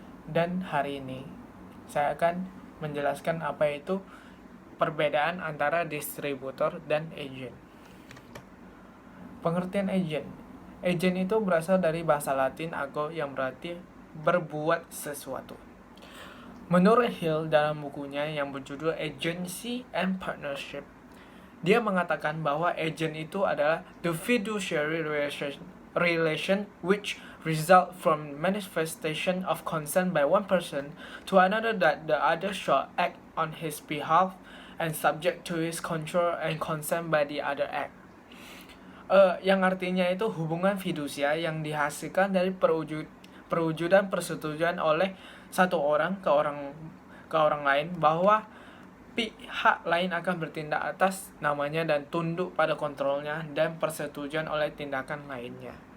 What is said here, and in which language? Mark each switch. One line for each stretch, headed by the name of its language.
Indonesian: Dan hari ini saya akan menjelaskan apa itu perbedaan antara distributor dan agent. Pengertian agent. Agent itu berasal dari bahasa Latin ago yang berarti berbuat sesuatu. Menurut Hill dalam bukunya yang berjudul Agency and Partnership, dia mengatakan bahwa agent itu adalah
English: the fiduciary relation which result from manifestation of consent by one person to another that the other shall act on his behalf and subject to his control and consent by the other act.
Indonesian: Yang artinya itu hubungan fidusia yang dihasilkan dari perwujudan persetujuan oleh satu orang ke orang lain bahwa pihak lain akan bertindak atas namanya dan tunduk pada kontrolnya dan persetujuan oleh tindakan lainnya.